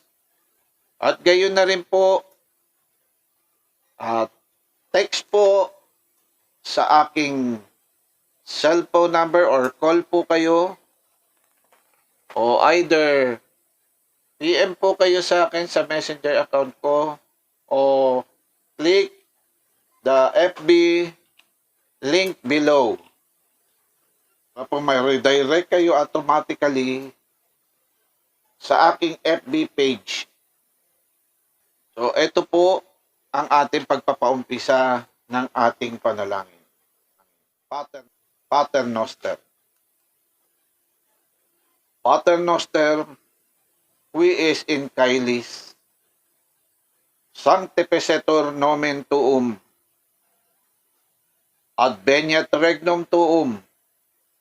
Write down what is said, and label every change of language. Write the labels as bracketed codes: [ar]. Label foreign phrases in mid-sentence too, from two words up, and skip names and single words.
[tl] At gayon na rin po, text po sa aking [en] cellphone number or call [tl] po kayo, o [en] either PM [tl] po kayo sa akin sa messenger account ko, o [en] click the FB link below. [tl] Tapos may redirect kayo automatically sa aking FB page. So ito po ang ating pagpapaumpisa ng ating panalangin. [la] Pater Noster. Pater Noster, qui is in caelis, sanctificetur nomen tuum, adveniat regnum tuum,